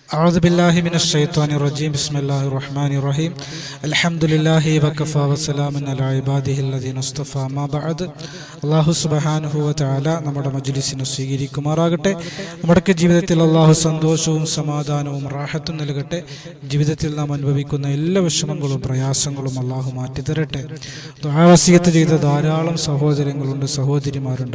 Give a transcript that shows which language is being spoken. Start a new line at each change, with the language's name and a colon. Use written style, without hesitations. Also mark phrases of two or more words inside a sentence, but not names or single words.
Arabic: أعوذ بالله من الشيطان الرجيم بسم الله الرحمن الرحيم الحمد لله وكفى وسلام على عباده الذين اصطفى ما بعد الله سبحانه وتعالى
Malayalam: നമ്മുടെ മജ്ലിസിനെ സ്വീകരിക്കുമാറാകട്ടെ. നമ്മുടെ ജീവിതത്തിൽ അല്ലാഹു സന്തോഷവും സമാധാനവും റാഹത്തും നൽകട്ടെ. ജീവിതത്തിൽ നാം അനുഭവിക്കുന്ന എല്ലാ വിഷമങ്ങളും പ്രയാസങ്ങളും അല്ലാഹു മാറ്റി തരട്ടെ. ദുആ വസിയത്ത് ചെയ്ത ധാരാളം സഹോദരങ്ങളുണ്ട്, സഹോദരിമാരുണ്ട്.